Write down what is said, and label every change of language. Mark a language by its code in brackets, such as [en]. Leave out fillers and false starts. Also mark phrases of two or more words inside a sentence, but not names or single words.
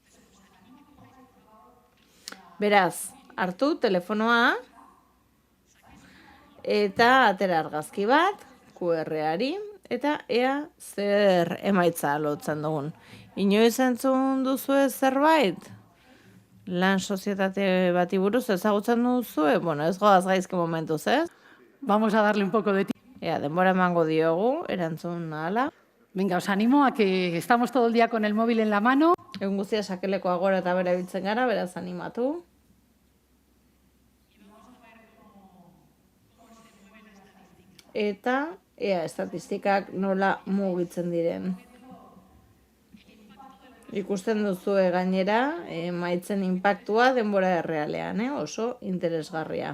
[eu] Beraz, hartu telefonoa eta atera argazki bat, QR-ari, eta ea zer emaitza lotzen dugun. Inoiz entzun duzue zerbait? Lan sozietate bati buruz ezagutzen duzue? Bueno, ez goaz gaizki momentuz, ez? [es] Vamos a darle un poco de tiempo. [eu] Denbora emango diogu, erantzun ahala. [es] Venga, os animo a que estamos todo el día con el móvil en la mano. [eu] Egun guztia sakelekoa gora eta bera biltzen gara, beraz animatu. Eta ea estatistikak nola mugitzen diren. Ikusten duzue gainera, maitzen inpaktua denbora errealean, oso interesgarria.